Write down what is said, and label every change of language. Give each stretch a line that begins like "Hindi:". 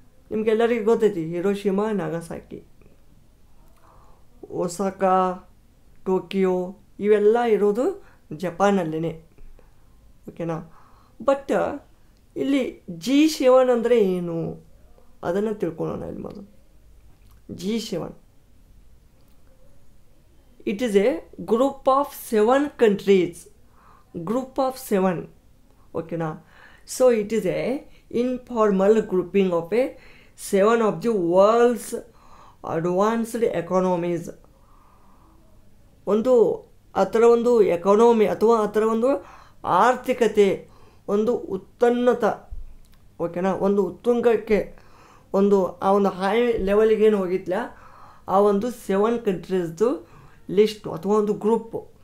Kannada: ನಿಮಗೆಲ್ಲರಿಗೂ ಗೊತ್ತೈತಿ Hiroshima, Nagasaki, Osaka, Tokyo ಇವೆಲ್ಲ ಇರೋದು ಜಪಾನಲ್ಲೇ. ಓಕೆನಾ? ಬಟ್ ಇಲ್ಲಿ G7 ಅಂದರೆ ಏನು ಅದನ್ನು ತಿಳ್ಕೊಳ್ಳೋಣ ಇಲ್ಲಿ ಮೊದಲು.
English: G7 it is a group of 7 countries. Group of 7. Okay na? So it is a informal grouping of 7 of the world's advanced economies.
Kannada: ಒಂದು ಅದರ ಒಂದು ಎಕಾನಮಿ ಅಥವಾ ಅದರ ಒಂದು ಆರ್ಥಿಕತೆ ಒಂದು ಉತ್ತನ್ನತ, ಓಕೆನಾ, ಒಂದು ಉತ್ತುಂಗಕ್ಕೆ ಒಂದು ಆ ಒಂದು ಹೈ ಲೆವೆಲ್ಗೆ ಏನು ಹೋಗಿತ್ತಲ್ಲ ಆ ಒಂದು 7 ಕಂಟ್ರೀಸ್ದು ಲಿಸ್ಟು ಅಥವಾ ಒಂದು ಗ್ರೂಪು.